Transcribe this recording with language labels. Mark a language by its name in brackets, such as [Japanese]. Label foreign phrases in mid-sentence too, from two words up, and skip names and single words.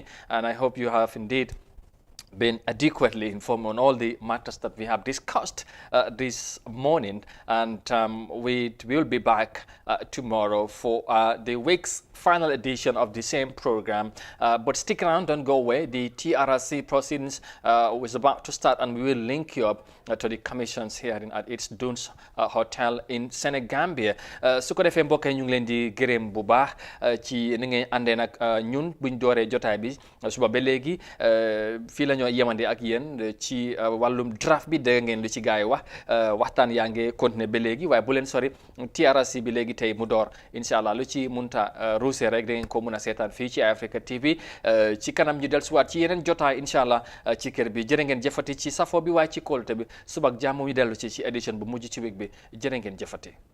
[English] And I hope you have indeed been adequately informed on all the matters that we have discussed this morning, and we will be back tomorrow for the week's final edition of the same program. But stick around, don't go away. The TRRC proceedings was about to start, and we will link you up to the commission's hearing at its Dunes Hotel in Senegambia. [Wolof] su ko defee mbokk yi ñu ngi leen di gërëm bu baax ci ni ngeen àndee nag ñun buñ dooree jotaay bi suba ba léegi fii la ñoo yemande ak yéen ci wàllum draft bi dégg ngeen lu ci gaay wax waxtaan yaa ngi continuer ba léegi waaye bu leen sori TRRC bi léegi tey mu door [Arabic] إن شاء الله [Wolof] lu ci munta ruusee rek da ngeen ko mun a seetaan fii ci Africa TV ci kanam ñu dellusiwaat ci yeneen jotaay [Arabic] إن شاء الله [Wolof] ci kër bi jërë ngeen jëfati ci safo bi waaye ci kóolute bi suba ak jàmm wi dellu ci édition bu mujj ci week bi jërë ngeen jëfati.